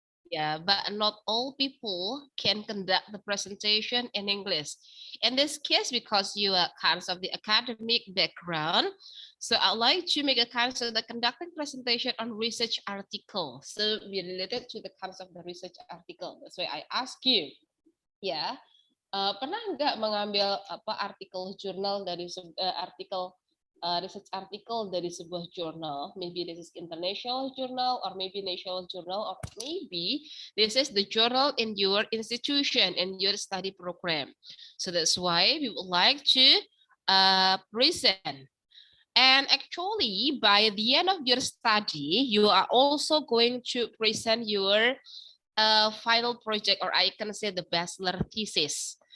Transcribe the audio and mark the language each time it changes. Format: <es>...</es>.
<en>Yeah, but not all people can conduct the presentation in English. In this case, because you are kind of the academic background, so I'd like to make a kind of the conducting presentation on research article. So we related to the kinds of the research article. That's why I ask you, yeah.</en> <id>Pernah nggak mengambil artikel jurnal dari artikel research article dari sebuah jurnal?</id> <en>Maybe this is international journal or maybe national journal or maybe this is the journal in your institution in your study program. So that's why we would like to present And actually, by the end of your study, you are also going to present your final project, or I can say the bachelor thesis.</en>